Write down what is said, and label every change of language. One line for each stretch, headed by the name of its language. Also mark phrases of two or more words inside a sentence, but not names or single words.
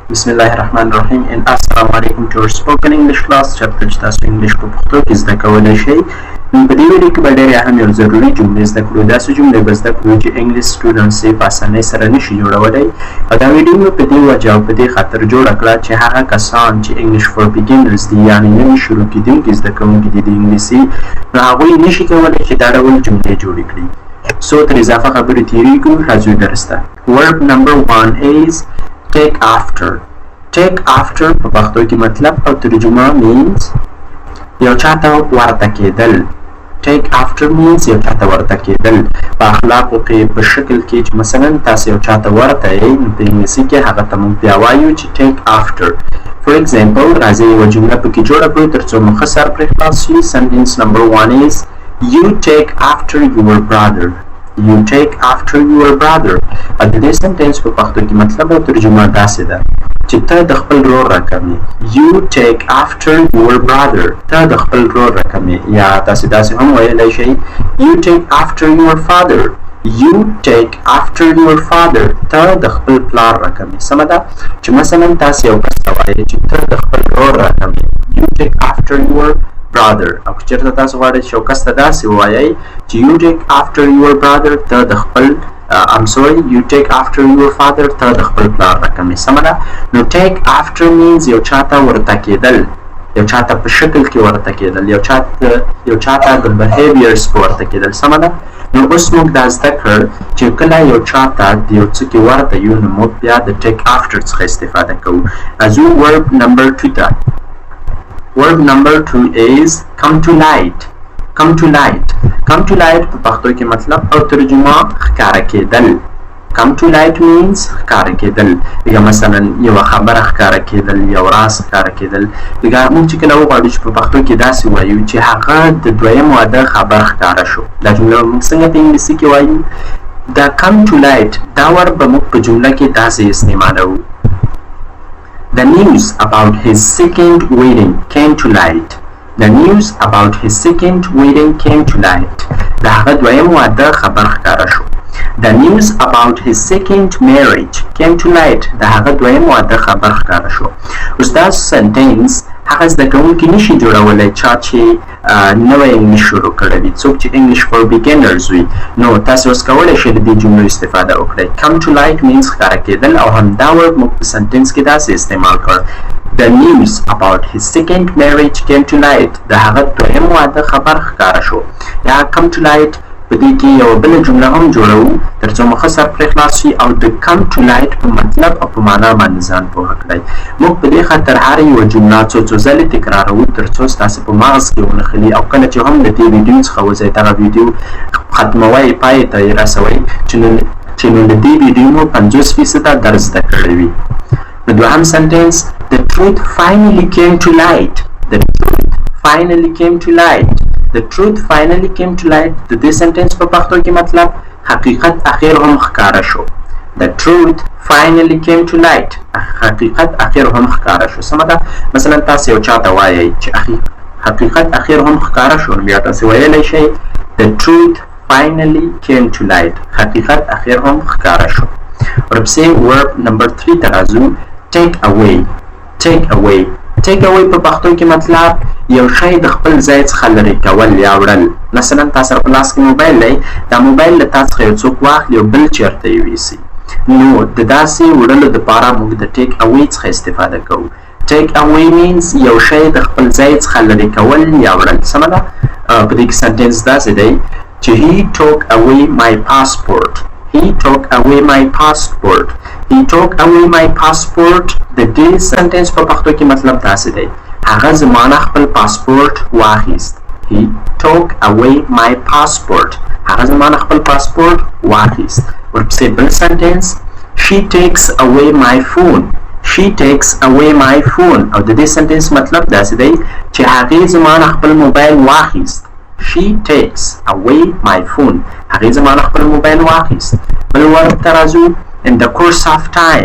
Arabic: بسم الله الرحمن الرحیم
Pashto: and
Arabic: السلام علیکم
English: to our spoken English class
Pashto: چېرته چې تاسو انګلیش په پښتو کې زده کولی شئ. په دې ویډیو کې به ډېرې اهم او ضروري جملې زده کړو. داسې جملې به زده کړو چې انګلیش سټوډنټس یې په اسانۍ سره نشي جوړولی. او دا ویډیو مې په دې وجه او په دې خاطر جوړه کړه چې هغه کسان چې
English: English for beginners
Pashto: دي یعنې نوي شروع کېدونکي زده کوونکي دي د انګلیسي، نو هغوی نشي کولی چې دا ډول جملې جوړې کړي. سو تر اضافه خبرې تېرېږو، راځو درس ته.
English: Verb number 1 is take after. Take after
Pashto: په پښتو کې مطلب او ترجمه means یو چاته ورته کېدل.
English: Take after
Pashto: means یو چاته ورته کېدل. په اخلاقو کې په شکل کې چې مثلا تاسو یو چاته ورته یې، نو په انګلیسي کې هغه ته موږ بیا وایو چې
English: take after. For example
Pashto: راځئ یوه جمله پکې جوړه کړو تر څو مو ښه سر پرې خلاص شي.
English: Sentence number 1 is you take after your brother. You take after your brother.
Pashto: د دې سنټنس په پښتو کې مطلب او ترجمه داسې ده چې ته د خپل ورور راکمې.
English: You take after your brother.
Pashto: ته د خپل ورور راکمې. یا تاسې داسې هم ویلی شئ
English: You take after your father. You take after your father.
Pashto: ته د خپل پلار راکمې. سمه ده چې مثلا تاسې یو کس ته وایئ چې ته د خپل ورور راکمې.
English: You take after your brother.
Pashto: او که چېرته تاسو غواړئ چې یو کس ته داسې ووایئ چې
English: You take after your brother.
Pashto: ته د خپل
English: I'm sorry, you take after your father.
Pashto: ته د خپل پلار راکمې. سمه ده. نو
English: take after
Pashto: means یو چاته ورته کېدل، یو چاته په شکل کې ورته کېدل، یو چاته د behaviors په ورته کېدل. سمه ده. نو اوس موږ دا زده کړ چې کله یو چاته د یو څه کې ورته یو، نو موږ بیا د
English: take after
Pashto: څخه استفاده کوو. راځو
English: verb number 2
Pashto: ته.
English: Verb number 2 is come to light. Come to light. Come to light
Pashto: په پښتو کې مطلب او ترجمه ښکاره کېدل.
English: Come to light means
Pashto: ښکاره کېدل. یا مثلا یوه خبره ښکاره کېدل، یو راز ښکاره کېدل. لکه موږ چې کله وغواړو چې په پښتو کې داسې وایو چې هغه د دویم واده خبر ښکاره شو، دا جمله موږ څنګه په انګلیسي کې وایو؟ دا
English: come to light
Pashto: دا ور به موږ په جمله کې داسې استعمالوو.
English: The news about his second wedding came to light. The news about his second wedding came to light.
Pashto: د هغه دویم واده خبر ښکاره شو.
English: The news about his second marriage came to light.
Pashto: د هغه دویم واده خبر ښکاره شو. اوس دا سنټنس هغه زده کوونکي نشي جوړولی چا چې نوی انګلیش شروع کړی وي، څوک چې
English: English for beginners
Pashto: وي. نو تاسې اوس کولی شئ د دې جملو استفاده وکړئ.
English: come to light
Pashto: means ښکاره کېدل، او همدا ورډ موږ په سنټنس کې داسې استعمال کړ.
English: The news about his second marriage came to light.
Pashto: د هغه دویم واده خبر ښکاره شو. یا
English: come to light
Pashto: په دې کې یوه بله جمله هم جوړوو تر څو مو ښه سر پرې خلاص شي او د
English: come to light
Pashto: په مطلب او په معنا باندې ځان پوهه کړئ. موږ په دې خاطر هره یوه جمله څو ځلې تکراروو تر څو ستاسې په مغز کې ونښلي، او کله چې هم د دې ویډیو څخه وځئ دغه ویډیو ختموئ، پای ته یې رسوئ چې نو د دې ویډیو مو 50% درس زده کړی وي. نو دوهم سنټنس
English: The truth finally came to light. The truth finally came to light. The truth finally came to light.
Pashto: د دې سنټنس په پښتو کې مطلب حقیقت اخر هم ښکاره شو.
English: The truth finally came to light.
Pashto: حقیقت اخر هم ښکاره شو. سمه ده. مثلا تاسو یو چاته وایئ چې حقیقت اخر هم ښکاره شو، بیا تاسو ویلی شئ
English: The truth finally came to light.
Pashto: حقیقت اخر هم ښکاره شو. ورپسې
English: verb number 3
Pashto: ته راځو.
English: Take away. Take away. Take away
Pashto: په پښتو کې مطلب یو شی د خپل ځای څخه لرې کول یا وړل. مثلا تاسو سره په لاس کې موبایل دی، دا موبایل له تا څخه یو څوک واخلي او بل چېرته یې ویسي. نو د داسې وړلو دپاره موږ د
English: take away
Pashto: څخه استفاده کوو.
English: Take away
Pashto: means یو شی د خپل ځای څخه لرې کول یا وړل. سمه ده. په دې کې سنټنس داسې دی چې
English: He took away my passport. He took away my passport. He took away my passport.
Pashto: د دې سنټنس په پښتو کې مطلب داسې دی هغه زما نه خپل پاسپورټ واخیست.
English: He took away my passport.
Pashto: هغه زما نه خپل پاسپورټ واخیست. ورپسې بل سنټنس
English: She takes away my phone. She takes away my phone.
Pashto: او د دې سنټنس مطلب داسې دی چې هغې زما نه خپل موبایل واخیست.
English: She takes away my phone.
Pashto: هغې زما نه خپل موبایل واخیست. بل ورب ته راځو.
English: In the course of time.